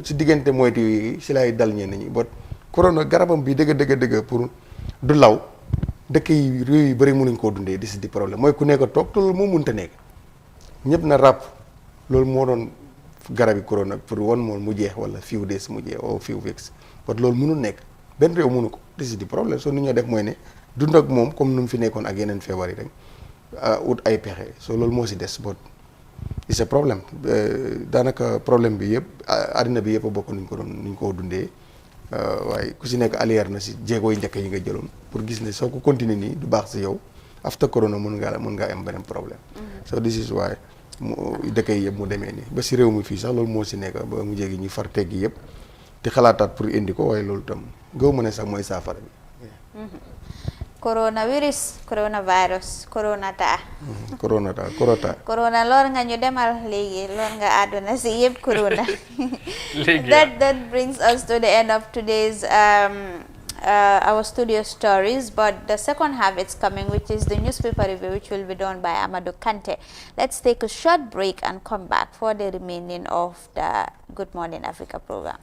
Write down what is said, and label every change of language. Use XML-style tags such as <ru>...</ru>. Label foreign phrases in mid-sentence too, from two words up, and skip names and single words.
<wo>si diggante moytu yi si lay dal ñenn ñi corona garabam bi dëgg pour du law dëkk yi réew yu bëri mënuñ koo dundee di problème mooy ku nekk toog te loolu moo mënta nekk ñëpp na ràpp loolu moo doon garabi corona pour one mois mu jeex wala</wo> <en>few days</en> <wo>mu jeex o</wo> <en>few weeks but</en> <wo>loolu mënul nekk benn réew mënu ko di problème soo ni ñoo def mooy ne dund ak moom comme nu mu fi nekkoon ak yeneen feebar yi rek ut ay pexe soo loolu moo si des but</wo> <fr>c'est problème</fr> <wo>daanaka problème bi yëpp àddina bi yëpp a bokk nuñ ko dundee waaye ku si nekk alière na si jéego yi njëkk yi nga jëloon pour gis ne soo ko continuer nii du baax si yow</wo> <en>after corona</en> <wo>mën ngaa am beneen problème</wo> <en>so this is why</en> <wo>mu dëkk yi yëpp mu demee nii ba si réew mi fii sax loolu moo si nekk ba mu jégi ñu far teggi yëpp te xalaataat pour indi ko waaye loolu tam gëw ma ne sax mooy saafara bi. coronavirus coronavirus coronata. corona lool nga ñu demal léegi lool nga àdduna si yëpp corona.</wo> <en>that brings us to the end of today's our studio stories, but the second half is coming, which is the newspaper review, which will be done by Amadou Kante. Let's take a short break and come back for the remaining of the Good Morning Africa program.</en>